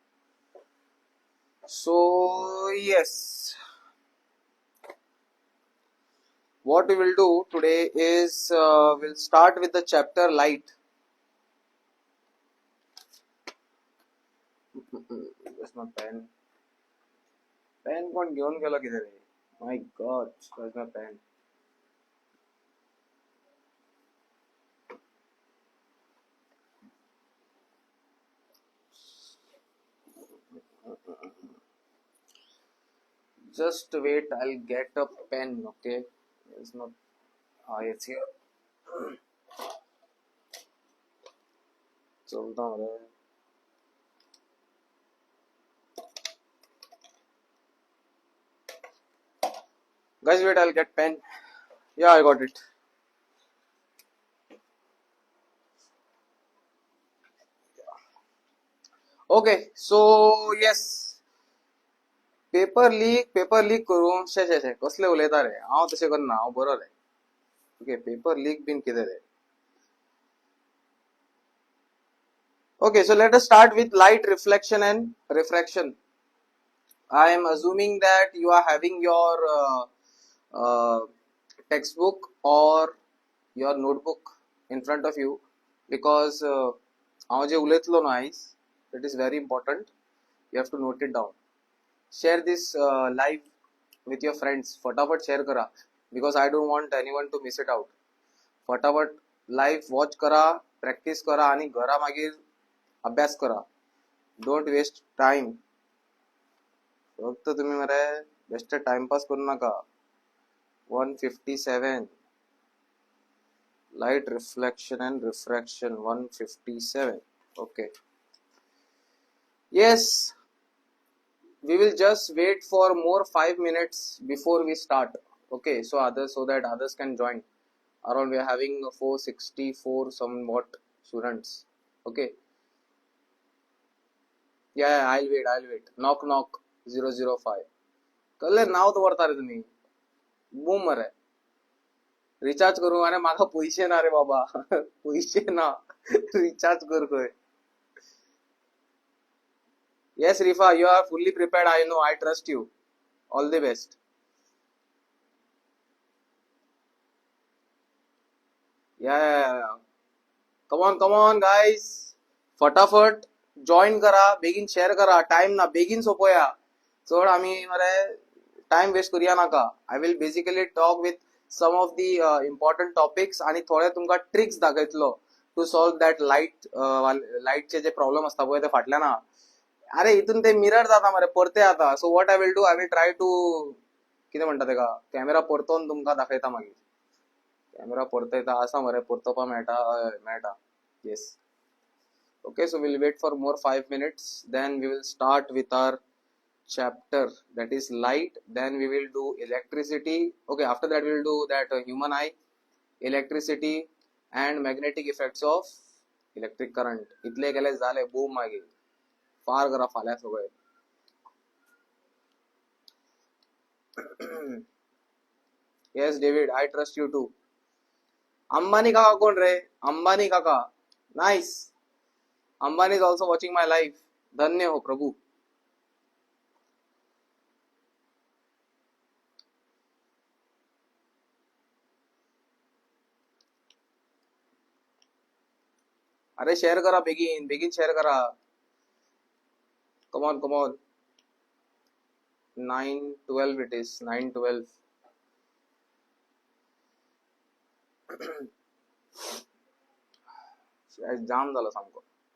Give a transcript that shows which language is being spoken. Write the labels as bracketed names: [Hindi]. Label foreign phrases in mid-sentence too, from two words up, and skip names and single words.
[English] So yes, what we will do today is we'll start with the chapter light. That's my pen. [Marathi] Pen कोण घेऊन गेला [Hindi] किधर है? [English] My God, where's my pen? Just wait, I'll get a pen, okay? It's not. It's here. [Hindi] चलता हूँ रे. [English] Guys, wait, I'll get pen. Yeah, I got it. Okay, so yes. [Konkani] पेपर लीक करून शे कसले उलयता रे हांव तशें करना हांव बरो रे ओके पेपर लीक बीन कितें रे [English] okay so let us start with light reflection and refraction. I am assuming that you are having your uh, textbook or your notebook in front of you because [Konkani] हांव जे उलयतलो न्हू आयज [English] that is very important. You have to note it down. Share this live with your friends. [Konkani] फटाफट share करा [English] because I don't want anyone to miss it out. [Konkani] फटाफट live watch करा, practice करा आणि घरा मागीर अभ्यास करा. [English] Don't waste time. [Marathi] फक्त तुम्ही मरे बेस्ट टाइमपास करू नका. [English] 157 light reflection and refraction 157. Okay. Yes, we will just wait for more 5 minutes before we start. Okay, so that others can join. Around we are having 464 somewhat students. Okay. Yeah, I'll wait. Knock 005. [Konkani] कळले नाव तर वरता रे तुम्ही बूम मरे रिचार्ज करू अरे माका पैसे ना रे बाबा पैसे ना रिचार्ज कर खंय. [English] Yes, Rifa, you are fully prepared. I know. I trust you. All the best. Yeah. Come on, guys. [Konkani] फटाफट जॉइन करा बेगीन शेअर करा टाइम ना बेगीन सोपोया चड आम्ही मरे टाइम वेस्ट करूया नाका. [English] I will basically talk with some of the important topics [Konkani] आणि थोडे तुमका ट्रिक्स दाखयतलो [English] to solve that [Konkani] लाईटचे जे प्रॉब्लेम असता पळय ते फाटल्या ना अरे इथून ते मिरर जाता मरे परते आता. [English] so what I will do I will try to [Konkani] कितें म्हणटा तेका कॅमेरा परतोवन तुमकां दाखयता मागीर. कॅमेरा परतयता आसा मरे परतोवपा मेळटा येस. [English] Okay, so we'll wait for more 5 minutes. Then we will start with our chapter that is light. Then we will do electricity. Okay, after that we will do that human eye, electricity and magnetic effects of electric current. [Konkani] इतले गेले झाले boom मागीर फार करा फाल्या सगळे. [English] Yes, David, I trust you too. [Konkani] अंबानी काका कोण रे? अंबानी काका. [English] Nice. Ambani is also watching my live. [Konkani] धन्य हो प्रभु. अरे शेअर करा बेगीन शेअर करा. [English] Come on. 9:12 it is. 9:12. [Konkani] जाम झालं सामको.